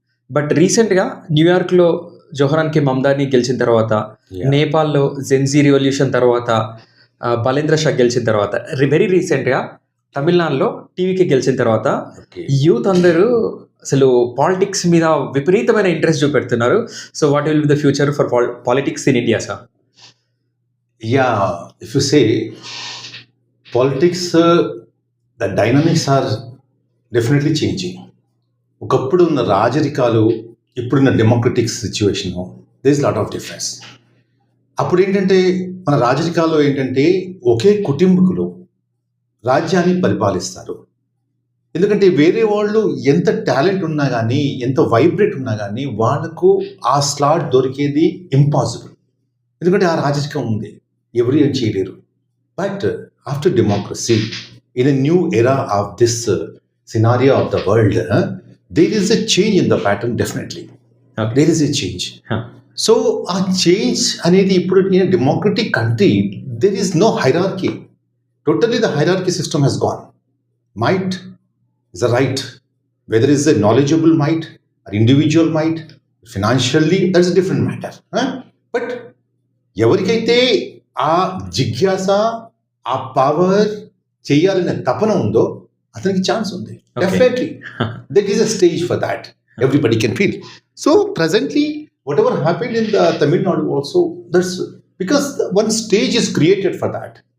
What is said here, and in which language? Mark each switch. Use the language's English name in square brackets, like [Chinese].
[Telugu] But రీసెంట్గా న్యూయార్క్లో జోహరాన్కి మమ్దాని గెలిచిన తర్వాత, నేపాల్లో జెన్జీ రివల్యూషన్ తర్వాత, బలేంద్ర షా గెలిచిన తర్వాత, వెరీ రీసెంట్గా తమిళనాడులో టీవీకి గెలిచిన తర్వాత యూత్ అందరూ అసలు పాలిటిక్స్ మీద విపరీతమైన interest చూపెడుతున్నారు. [English] So what will be the future for politics in India, sir? Yeah, if you say politics, the dynamics are definitely changing. [Telugu] ఒకప్పుడు ఉన్న రాజరికాలు ఇప్పుడున్న democratic situation, [English] There is lot of difference. [Telugu] అప్పుడు ఏంటంటే మన రాజరికాల్లో ఏంటంటే ఒకే కుటుంబకులు రాజ్యాన్ని పరిపాలిస్తారు. ఎందుకంటే వేరే వాళ్ళు ఎంత టాలెంట్ ఉన్నా కానీ, ఎంత వైబ్రేట్ ఉన్నా కానీ వాళ్ళకు ఆ స్లాట్ దొరికేది ఇంపాసిబుల్. ఎందుకంటే ఆ రాజరికం ఉంది, ఎవరు ఏం చేయలేరు. [English] But after democracy, in a new era of this scenario of the world, there is a change in the pattern. Definitely there is a change. So [Telugu] ఆ చేంజ్ అనేది ఇప్పుడు [English] In democratic country there is no hierarchy. Totally the hierarchy system has gone. Might is a right. Whether it's a knowledgeable might or individual might, financially, that's a different matter. [Telugu] But ఎవరికైతే ఆ జిజ్ఞాస, ఆ power చేయాలనే తపన ఉందో అతనికి chance ఉంది. [English] Definitely. There is a stage for that. Everybody can feel. So presently, whatever happened in the Tamil Nadu also, that's because one stage is created for that.